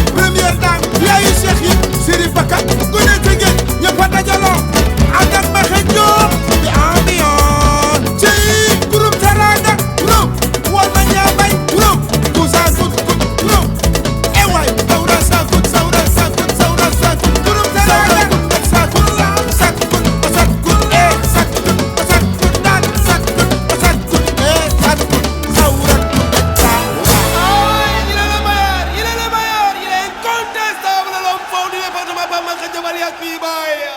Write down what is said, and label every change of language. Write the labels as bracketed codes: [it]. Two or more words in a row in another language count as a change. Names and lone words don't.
[fr] Première dame. [wo] Yaayu Cheikh yi. Serigne Baka. Ku ne Tëngéej. Ñëpp a dajaloo. Ànd ak Maxe Diop. Di ambiance. Ci groupe Teranga. Groupe. Wal ma ñaa bay. Groupe. Moussa Kout Kout. Groupe. Eh waay. Sawra sa Kout, Sawra sa Kout, Sawra sa Kout. Groupe Teranga. Sa Kout la. Sa Kout. Sa Kout. Eh. Sa Kout. Sa Kout. Naan. Sa Kout. Sa Kout. Eh. Sa Kout. Sawra Kout. Sawra. [fr] Ah, il est le meilleur, il est le meilleur, il est incontestable, l'homme fort du département, Pape Makhtar Diop alias B-Boy.